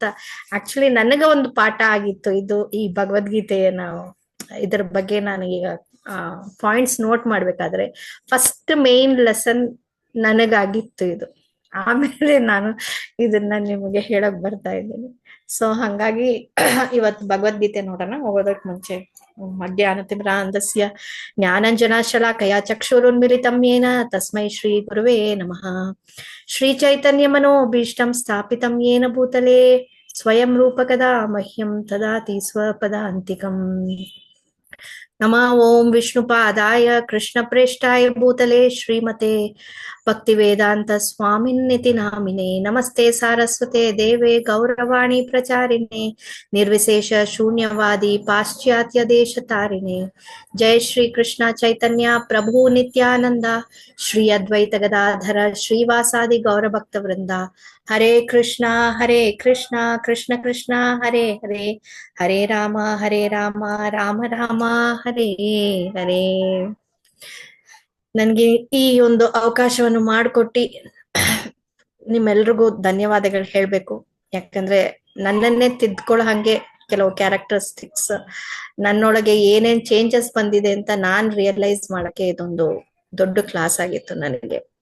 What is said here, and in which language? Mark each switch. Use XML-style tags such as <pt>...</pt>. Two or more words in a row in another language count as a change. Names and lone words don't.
<kn>ಆಕ್ಚುಲಿ ನನಗ ಒಂದು ಪಾಠ ಆಗಿತ್ತು ಇದು, ಈ ಭಗವದ್ಗೀತೆಯನ್ನ ಇದ್ರ ಬಗ್ಗೆ ನಾನು ಈಗ</kn> <en>points note</en> <kn>ಮಾಡ್ಬೇಕಾದ್ರೆ</kn> <en>first main lesson</en> <kn>ನನಗಾಗಿತ್ತು ಇದು. ಆಮೇಲೆ ನಾನು ಇದನ್ನ ನಿಮಗೆ ಹೇಳಕ್ ಬರ್ತಾ ಇದ್ದೀನಿ. ಸೊ ಹಂಗಾಗಿ ಇವತ್ತು ಭಗವದ್ಗೀತೆ ನೋಡೋಣ. ಹೋಗೋದಕ್ ಮುಂಚೆ</kn> <sa>ಅಜ್ಞಾನತಿಮಿರಾಂಧಸ್ಯ ಜ್ಞಾನಾಂಜನಶಲಾಕಯಾ ಚಕ್ಷುರುನ್ಮಿಲಿತಂ ಯೇನ ತಸ್ಮೈ ಶ್ರೀ ಗುರುವೇ ನಮಃ. ಶ್ರೀ ಚೈತನ್ಯ ಮನೋಭೀಷ್ಟಂ ಸ್ಥಾಪಿತಂ ಯೇನ ಭೂತಲೆ ಸ್ವಯಂ ರೂಪಕದಾ ಮಹ್ಯಂ ದದಾತಿ ಸ್ವಪದಾಂತಿಕಂ. ನಮಃ ಓಂ ವಿಷ್ಣುಪಾದಾಯ ಕೃಷ್ಣಪ್ರೇಷ್ಠಾಯ ಭೂತಲೆ ಶ್ರೀಮತೆ ಭಕ್ತಿವೇದಾಂತ ಸ್ವಾಮಿನ್ನಿತಿ ನಾಮಿನೆ. ನಮಸ್ತೆ ಸಾರಸ್ವತೆ ದೇವೆ ಗೌರವಾಣಿ ಪ್ರಚಾರಿಣೆ ನಿರ್ವಿಶೇಷ ಶೂನ್ಯವಾದಿ ಪಾಶ್ಚಾತ್ಯ ದೇಶ ತಾರಿಣೆ. ಜಯ ಶ್ರೀ ಕೃಷ್ಣ ಚೈತನ್ಯ ಪ್ರಭು ನಿತ್ಯಾನಂದ ಶ್ರೀ ಅದ್ವೈತ ಗದಾಧರ ಶ್ರೀವಾಸಾದಿ ಗೌರಭಕ್ತ ವೃಂದ. ಹರೇ ಕೃಷ್ಣ ಕೃಷ್ಣ ಕೃಷ್ಣ ಹರೇ ಹರೇ, ಹರೇ ರಾಮ ರಾಮ ರಾಮ ಹರೇ ಹರೇ.</sa> <kn>ನನ್ಗೆ ಈ ಒಂದು ಅವಕಾಶವನ್ನು ಮಾಡಿಕೊಟ್ಟಿ ನಿಮ್ಮೆಲ್ರಿಗೂ ಧನ್ಯವಾದಗಳು ಹೇಳ್ಬೇಕು. ಯಾಕಂದ್ರೆ ನನ್ನನ್ನೇ ತಿದ್ಕೊಳ್ಳೋ ಹಂಗೆ ಕೆಲವು ಕ್ಯಾರೆಕ್ಟರಿಸ್ಟಿಕ್ಸ್ ನನ್ನೊಳಗೆ ಏನೇನ್ ಚೇಂಜಸ್ ಬಂದಿದೆ ಅಂತ ನಾನ್ ರಿಯಲೈಸ್ ಮಾಡಕ್ಕೆ ಇದೊಂದು ದೊಡ್ಡ ಕ್ಲಾಸ್ ಆಗಿತ್ತು ನನಗೆ.</kn>